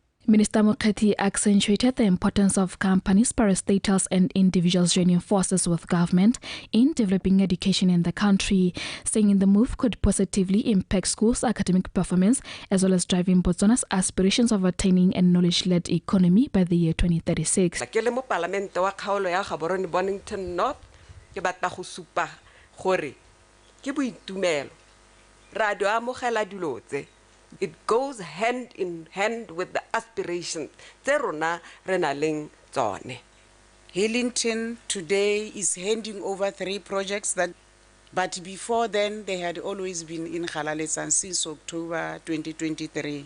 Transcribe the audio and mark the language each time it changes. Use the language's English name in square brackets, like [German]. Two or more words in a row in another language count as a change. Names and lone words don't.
[English] Minister Mokgethi accentuated the importance of companies, parastatals and individuals joining forces with government in developing education in the country, saying the move could positively impact schools' academic performance as well as driving Botswana's aspirations of attaining a knowledge-led economy by the year 2036. [Tswana] Ke le mo Parlamente wa kgaolo ya Gaborone Bonington North ke batla go supa gore ke boitumelo radio amogela dilo tse. [English] It goes hand in hand with the aspirations. Hillington today is handing over 3 projects but before then they had always been in Kgalalesan since October 2023.